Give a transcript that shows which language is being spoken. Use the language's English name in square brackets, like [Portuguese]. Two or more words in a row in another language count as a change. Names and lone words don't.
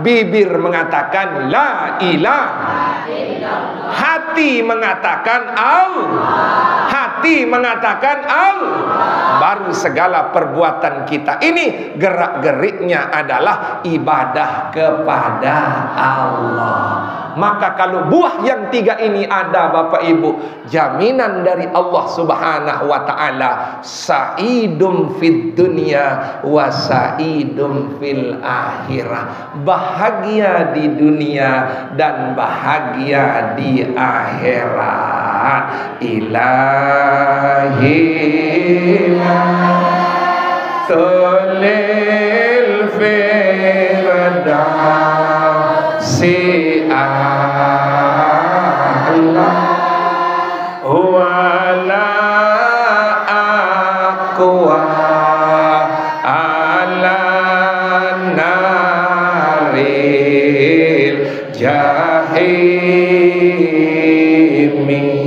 [Indonesian] Bibir mengatakan [Arabic] la ilaha illallah, [Indonesian] hati mengatakan Allah, hati mengatakan Allah, baru segala perbuatan kita ini gerak-geriknya adalah ibadah kepada Allah. Maka kalau buah yang 3 ini ada Bapak Ibu, jaminan dari Allah [Arabic] Subhanahu wa taala, sa'idum fid dunya wa sa'idum fil akhirah. [Indonesian] Bahagia di dunia dan bahagia di akhirat. [Arabic] Ilahi tulil firdausi Allah wala aqwa ala naril jahimi